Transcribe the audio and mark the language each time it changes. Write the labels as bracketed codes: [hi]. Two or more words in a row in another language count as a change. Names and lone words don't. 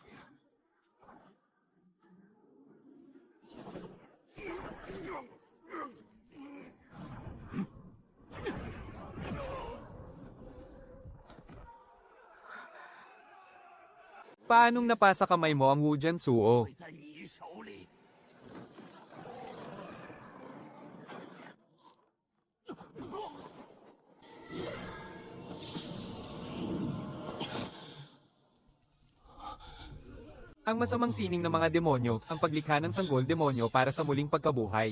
[tl] Paanong napasa kamay mo ang Wujian Suo? [zh] 会在你手里。 [tl] Ang masamang sining ng mga demonyo, ang paglikha ng sanggol demonyo para sa muling pagkabuhay.